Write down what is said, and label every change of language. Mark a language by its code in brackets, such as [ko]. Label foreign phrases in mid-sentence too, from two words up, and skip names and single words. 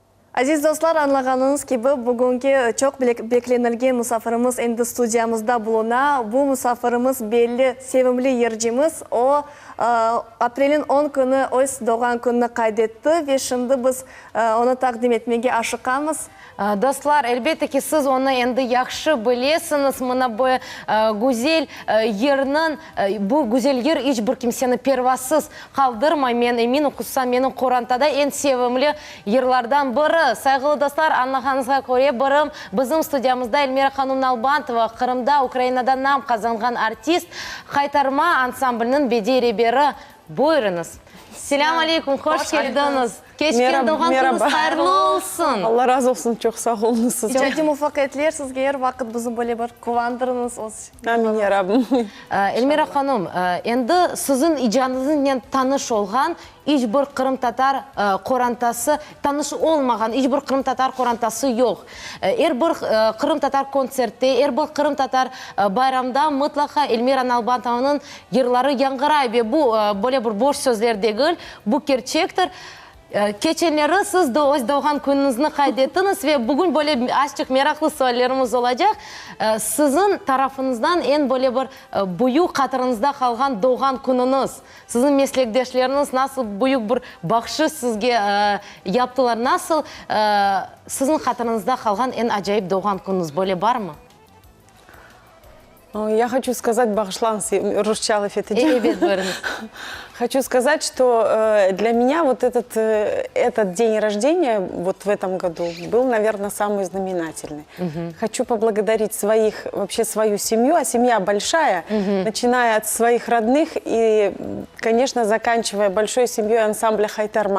[crh] Aziz dostlar, anlag'anınız gibi bugünkü çok beklenilgen musafirimiz endi studiyamızda buluna. Bu musafirimiz belli sevimli yercimiz. O aprelin 10 günü öz doğan gününü kaydetti ve şimdi biz onu takdim etmeye aşıqamız. Dostlar, elbette ki siz onu endi yaxşı bilesiniz. Mana bu güzel yerinin, bu güzel yer hiç bir kimseni pervasız kaldırmay. Men emin okutsam, menin Qorantada en sevimli yerlerden biri. Saygılı dostlar, anlağanızga göre birim bizim studiyamızda Elmira Hanım Nalbantova, Kırım'da, Ukrayna'da nam kazangan artist, Haytarma ansamblinin bediri. Buyurunuz. Selamun aleyküm, hoş geldiniz. Keçken doğan gününüz hayırlı olsun. Allah razı olsun, çok sağ olun siz. İçeride muvaffakiyetler sizge her vakit bizim böyle bir kuvandırınız olsun. Amin ya Rabbim. Elmira Hanım, endi sizin icadınızla tanış olgan hiç bir Kırım Tatar korantası, tanış olmagan hiç bir Kırım Tatar korantası yok. Her bir Kırım Tatar konsertte, her bir Kırım Tatar bayramda mutlaka Elmira Nalbantova'nın yerleri yangıray ve bu böyle bir boş sözler değil, bu gerçektir. Geçenleri siz de öz doğan gününüzü kaydettiniz ve bugün böyle açık meraklı sorularımız olacak. Sizin tarafınızdan en böyle bir büyük hatırınızda kalan doğan gününüz, sizin meslektaşlarınız nasıl büyük bir bakışı sizge yaptılar, nasıl sizin hatırınızda kalan en acayip doğan gününüz böyle var mı? [ru] Я хочу сказать, Бахшланс, Русчалов это дело. Хочу сказать, что для меня вот этот день рождения вот в этом году был, наверное, самый знаменательный. Хочу поблагодарить вообще свою семью, а семья большая, начиная от своих родных и, конечно, заканчивая большой семьей ансамбля Хайтарма.